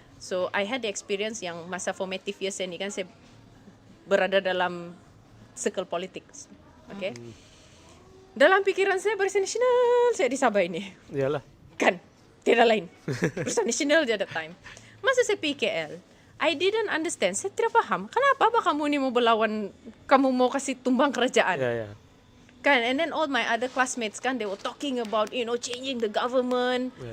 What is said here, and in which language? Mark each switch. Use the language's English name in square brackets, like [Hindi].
[English] So I had the experience [Malay] yang masa [English] formative years [Malay] ni kan, saya berada dalam [English] circle politics. Okay. [Malay] Dalam pikiran saya, Barisan Nasional saya di Sabah ini. Yalah. Kan, tiada lain. [English] Barisan Nasional [Malay] je [English] at that time. [Malay] Masa saya pergi [English] KL, I didn't understand. [Malay] Saya tidak faham. Kenapa kamu ni mau berlawan, kamu mau kasih tumbang kerajaan? Ya. Kan, [English] and then all my other classmates kan, they were talking about, changing the government.